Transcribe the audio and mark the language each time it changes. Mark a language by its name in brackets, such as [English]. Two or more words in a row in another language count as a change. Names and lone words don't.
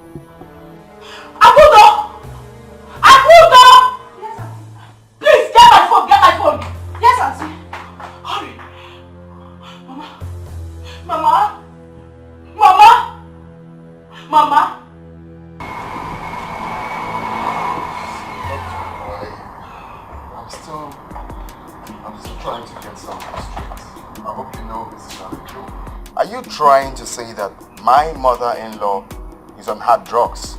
[English] Abudo! Abudo! Yes, auntie. Please, get my phone, get my phone. Yes, auntie. Hurry. Mama. Mama. Mama. Mama. I'm still trying to get something straight. I hope you know this is not a joke. Are you trying to say that my mother-in-law is on hard drugs?